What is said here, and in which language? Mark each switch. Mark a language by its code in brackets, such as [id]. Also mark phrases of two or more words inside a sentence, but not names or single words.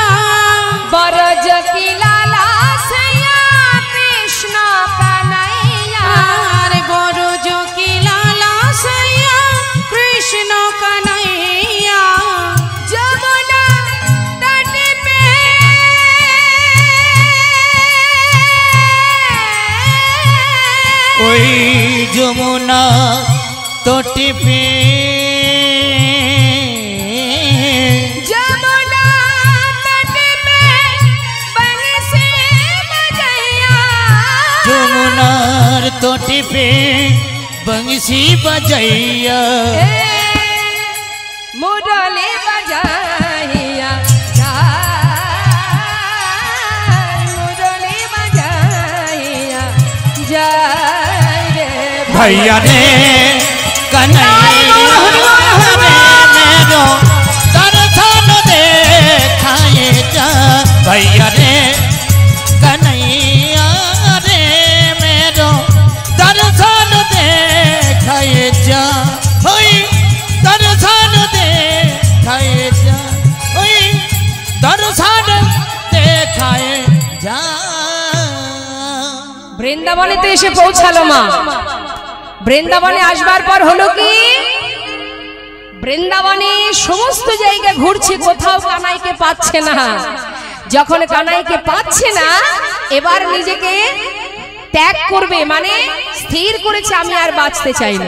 [hi] बरज की लाला सैया कृष्ण कन्हैया, रे बरज की लाला सैया कृष्ण कन्हैया, जमुना तट पे [bn] ওই যমুনা তটে পে [hi] जमुना तट पे बंसी बजैया, [bn] যমুনার তটে পে বংশী বজাইয়া। [hi] मुरली बजाइया मुरली बजाइया जय रे भैया रे कन्हैया रे मेरो दर्शन देखाए जा। भैया रे कन्हैया रे मेरो दर्शन देखाए जा। होई दर्शन देखाए जा, होई दर्शन देखाए जा। [bn] বৃন্দাবনেতে এসে পৌঁছালো মা। বৃন্দাবনে আসবার পর হলো কি, বৃন্দাবনে সমস্ত জায়গা ঘুরছে, কোথাও কানাইকে পাচ্ছে না। যখন কানাইকে পাচ্ছে না, এবার নিজেকে ত্যাগ করবে, মানে স্থির করেছে আমি আর বাঁচতে চাই না।